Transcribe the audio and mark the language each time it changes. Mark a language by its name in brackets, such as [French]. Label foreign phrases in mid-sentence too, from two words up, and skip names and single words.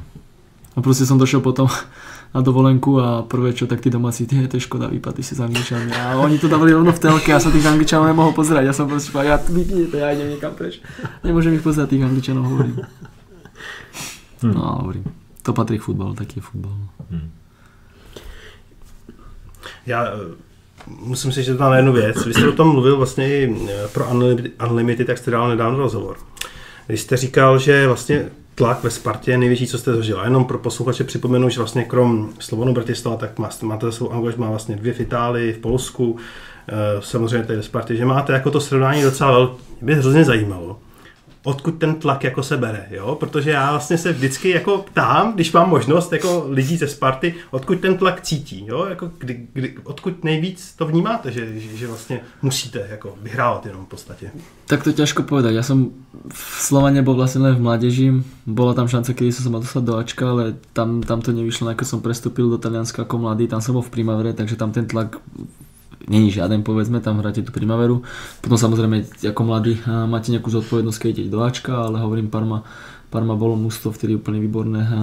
[Slovak] A proste som došiel potom na dovolenku a prvé čo, tak tí domáci, to je škoda, vypadli si s Angličanmi a oni to dávali rovno v telke a ja som tých Angličanov nemohol pozerať, ja som proste povedal, ja idem niekam preč, nemôžem ich pozerať, tých Angličanov hovorím. No hovorím. To patrí k futbalu, taký je futbal. [Czech] Já musím si říct na jednu věc. Vy jste o tom mluvil vlastně i pro Unlimited, tak jste dal nedávno rozhovor. Vy jste říkal, že vlastně tlak ve Spartě je největší, co jste zažil. A jenom pro posluchače připomenu, že vlastně krom Slovanu Bratislava, tak máte za svou angažmá vlastně 2 v Itálii, v Polsku, samozřejmě tady ve Spartě, že máte jako to srovnání docela velké. Mě hrozně zajímalo, odkud ten tlak jako se bere, jo? Protože já vlastně se vždycky jako ptám, když mám možnost jako lidí ze Sparty, odkud ten tlak cítí, jo? Jako odkud nejvíc to vnímáte, že vlastně musíte jako vyhrávat jenom v podstatě. [Slovak] Tak to ťažko povedať, ja som v Slovane bol vlastne len v mládeži, bola tam šanca, kedy som sa mal dostať do Ačka, ale tam to nevyšlo, ako som prestúpil do Talianska ako mladý, tam som bol v Primavere, takže tam ten tlak není žiaden, povedzme, tam hráte tú Primaveru. Potom samozrejme, ako mladý máte nejakú zodpovednosť, keď idete do Ačka, ale hovorím, Parma bolo mužstvo vtedy úplne výborné.